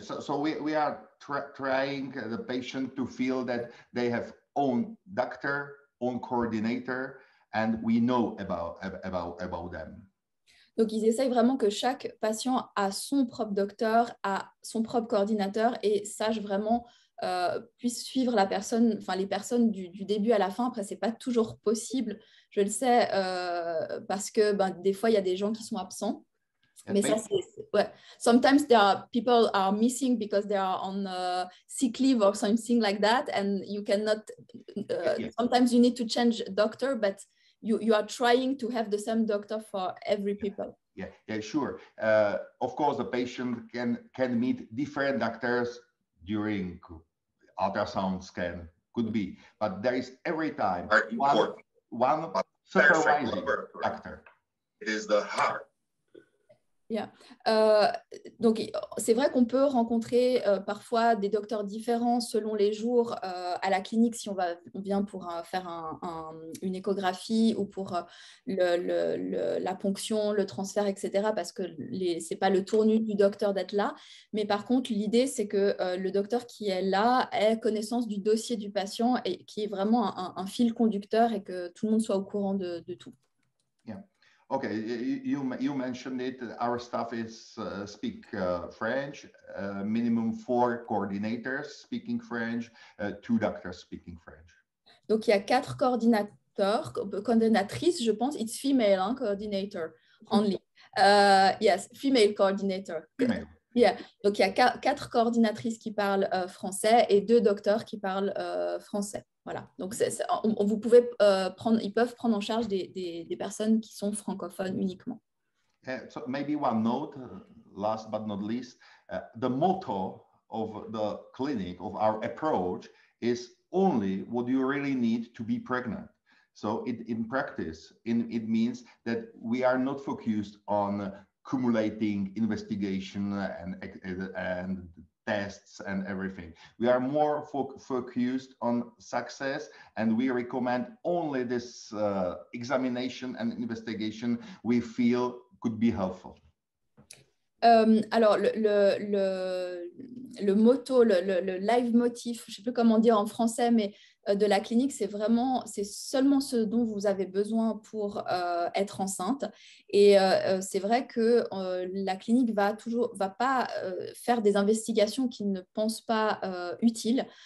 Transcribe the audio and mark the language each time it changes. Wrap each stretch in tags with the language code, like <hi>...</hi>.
<en>So we are trying the patient to feel that they have own doctor, own coordinator, and we know about them.</en> <fr>Donc, ils essayent vraiment que chaque patient a son propre docteur, a son propre coordinateur, et sache vraiment puisse suivre la personne, enfin les personnes du début à la fin. Après, c'est pas toujours possible, je le sais, parce que des fois, il y a des gens qui sont absents. Mais ça, ouais.</fr> <en>Sometimes people are missing because they are on sick leave or something like that, and you cannot. Sometimes you need to change doctor, but you are trying to have the same doctor for every people. Yeah, sure. Of course, the patient can meet different doctors during ultrasound scan, could be, but there is every time one supervising doctor. It is the heart. Yeah.</en> <fr>Donc, c'est vrai qu'on peut rencontrer parfois des docteurs différents selon les jours à la clinique, si on vient pour faire une échographie, ou pour la ponction, le transfert, etc., parce que ce n'est pas le tournu du docteur d'être là. Mais par contre, l'idée, c'est que le docteur qui est là ait connaissance du dossier du patient, et qui est vraiment un fil conducteur, et que tout le monde soit au courant de tout.</fr> <en>Yeah. Okay, you mentioned it. Our staff is speak French. Minimum 4 coordinators speaking French, 2 doctors speaking French.</en> <fr>Donc, il y a 4 coordinateurs, coordinatrices, je pense.</fr> <en>It's female, hein, coordinator only. Yes, female coordinator. Female. Yeah.</en> <fr>Donc, il y a 4 coordinatrices qui parlent français et 2 docteurs qui parlent français. Voilà. Donc, vous pouvez ils peuvent prendre en charge des personnes qui sont francophones uniquement.</fr> <en>So maybe one note, last but not least, the motto of the clinic, of our approach, is only what you really need to be pregnant. So in practice, it means that we are not focused on accumulating investigation and tests and everything. We are more focused on success, and we recommend only this examination and investigation we feel could be helpful.</en> <fr>Alors, le motto, le live motif, je ne sais plus comment dire en français, mais de la clinique, c'est seulement ce dont vous avez besoin pour être enceinte. Et c'est vrai que la clinique va pas faire des investigations qu'ils ne pensent pas utiles.</fr>